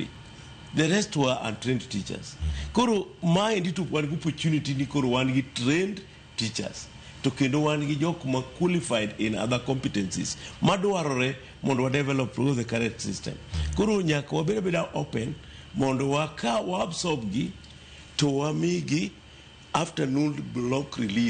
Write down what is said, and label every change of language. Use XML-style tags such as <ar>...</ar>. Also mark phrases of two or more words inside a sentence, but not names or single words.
<en>The rest were untrained teachers.</en> <luo>Koro mind to one opportunity ni koro one gi</luo> <en>trained teachers</en> <luo>to kendo one gi jok ma</luo> <en>qualified in other competencies</en> <luo>madwarore mondo wa</luo> <en>develop the correct system.</en> <luo>Koro nyaka wabeda open mondo waka absorb gi to wamigi</luo> <en>afternoon block release</en>